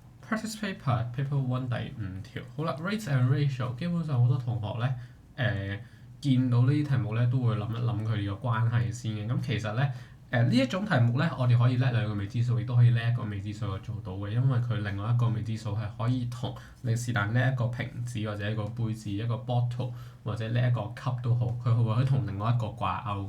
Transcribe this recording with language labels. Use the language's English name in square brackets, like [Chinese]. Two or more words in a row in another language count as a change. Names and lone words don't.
[English] practice paper paper one [Cantonese] 第5條，好啦 ， [English] rates and ratio [Cantonese] 基本上好多同學咧見到呢啲題目咧都會諗一諗佢哋嘅關係先嘅。咁其實咧呢一種題目咧，我哋可以叻兩個未知數，亦都可以叻一個未知數去做到嘅，因為佢另外一個未知數係可以同你是但叻一個瓶子或者一個杯子一個 bottle 或者叻一個 cup 都好，佢會可以同另外一個掛鈎。